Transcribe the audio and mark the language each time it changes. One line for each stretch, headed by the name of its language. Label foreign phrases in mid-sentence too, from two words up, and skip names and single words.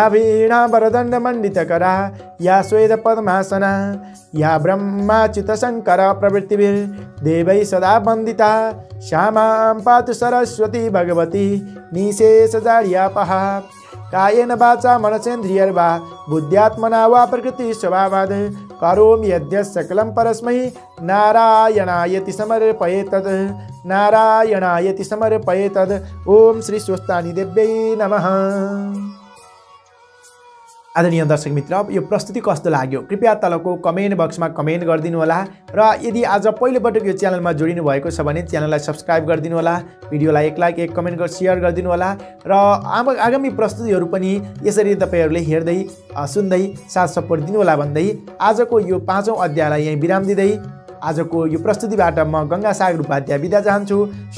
Sanskrit: वीणा वरदंड मंडितकरा या श्वेत पद्मासना या ब्रह्माच्युत शंकर प्रवृत्तिभिर्देवैः सदा वन्दिता श्यामां पातु सरस्वती भगवती निशेषजाड्यापहा कायेन वाचा मनसेन्द्रियर्वा बुद्ध्यात्मना वा प्रकृति स्वभावाद् करोमि यद्यत् सकलं परस्मै नारायणायति समर्पयेतद् नारायणायति समर्पयेतद्। ओम श्री स्वस्तानी देव्यै नमः।
Nepali: आदरणीय दर्शक मित्र, यो प्रस्तुति कस्तो लाग्यो कृपया तलको कमेन्ट बक्समा कमेन्ट गरिदिनु होला र यदि आज पहिलोपटक यो च्यानलमा जोडिनु भएको छ भने च्यानललाई सब्स्क्राइब गरिदिनु होला, भिडियोलाई एक लाइक एक कमेन्ट सेयर गरिदिनु होला र आगामी प्रस्तुतिहरू पनि यसरी तपाईहरुले हेर्दै सुन्दै साथ सपोर्ट दिनु होला भन्दै आजको यो 5औं अध्यायलाई यही विराम दिँदै आजको यो प्रस्तुतिबाट म गङ्गा सागर उपाध्याय बिदा चाहन्छु।